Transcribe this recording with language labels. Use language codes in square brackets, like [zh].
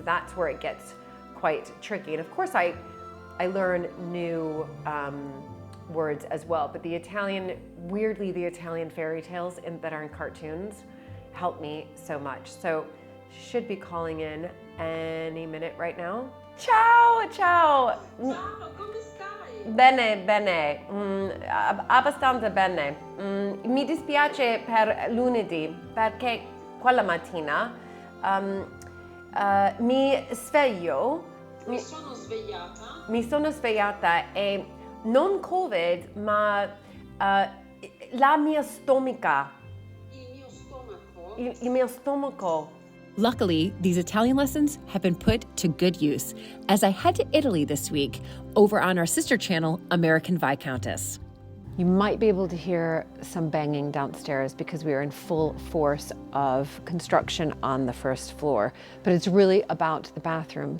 [en] That's where it gets quite tricky. And of course I learn new words as well, but the Italian, weirdly, the Italian fairy tales that are in cartoons help me so much. So she should be calling in any minute right now. [it] Ciao, ciao. Ciao, come stai? Bene, bene, abbastanza bene. Mi dispiace per lunedì perché quella mattina mi sveglio. Mi sono svegliata. Mi sono svegliata e non Covid, ma la mia stomaca. Il mio stomaco. Il mio stomaco. [en] Luckily, these Italian lessons have been put to good use as I head to Italy this week over on our sister channel, American Viscountess. You might be able to hear some banging downstairs because we are in full force of construction on the first floor, but it's really about the bathroom.